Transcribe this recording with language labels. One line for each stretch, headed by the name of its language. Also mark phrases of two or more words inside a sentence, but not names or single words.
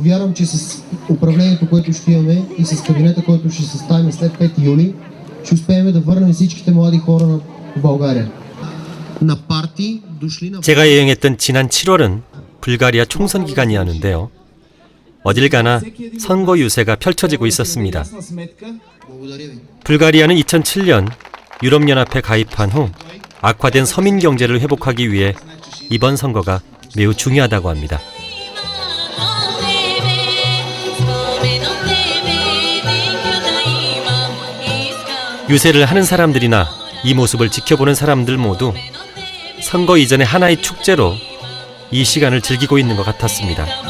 Bulgarian: вярвам, че с управлението, което ще имаме и с кабинета, който ще съставим след 5 юли, ще успеем да върнем всичките млади хора в България. На парти дошли на...
Korean: 제가 여행했던 지난 7월은 불가리아 총선 기간이었는데요. 어딜 가나 선거 유세가 펼쳐지고 있었습니다.
Bulgarian: Благодаря ви.
Korean: 불가리아는 2007년 유럽연합에 가입한 후 악화된 서민 경제를 회복하기 위해 이번 선거가 매우 중요하다고 합니다. 유세를 하는 사람들이나 이 모습을 지켜보는 사람들 모두 선거 이전의 하나의 축제로 이 시간을 즐기고 있는 것 같았습니다.